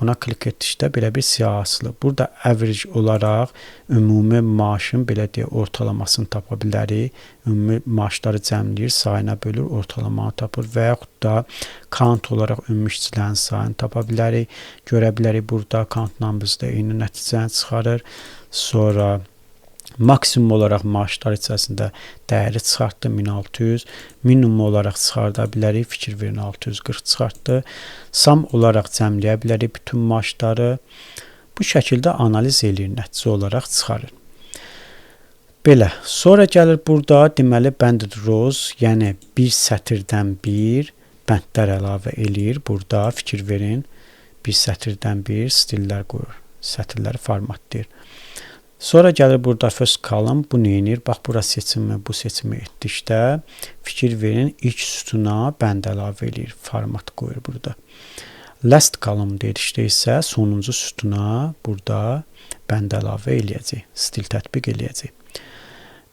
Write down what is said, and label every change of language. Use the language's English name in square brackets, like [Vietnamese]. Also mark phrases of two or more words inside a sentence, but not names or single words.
[Azerbaijani] Buna klik etdikdə belə bir siyah asılı. Burada average olaraq ümumi maaşın, belə deyək, ortalamasını tapa bilərik. Ümumi maaşları cəmləyir, sayına bölür, ortalamanı tapır və yaxud da count olaraq ümumi işçilərin sayını tapa bilərik. Görə bilərik, burada [English] count numbers- [Azerbaijani] da eyni nəticəni çıxarır. Sonra maksimum olaraq maaşlar içərisində dəyəri çıxartdı 1600, minimum olaraq çıxarda bilərik, fikir verin 640 çıxartdı. Sum olaraq cəmləyə bilərik bütün maaşları. Bu şəkildə analiz eləyir, nəticə olaraq çıxarır. Belə. Sonra gəlir burada deməli [English] banded rows, [Azerbaijani] yəni bir sətirdən bir bəndlər əlavə eləyir. Burada fikir verin, bir sətirdən bir stillər qoyur, sətirləri formatlayır. Sonra gəlir burada [English] first column, [Azerbaijani] bu neyinir? Bax, bura seçimi, bu seçimi etdikdə fikir verin, ilk sütuna bənd əlavə eləyir, format qoyur burada. [English] Last column [Azerbaijani] dedikdə isə sonuncu sütuna burada bənd əlavə eləyəcək, stil tətbiq eləyəcək.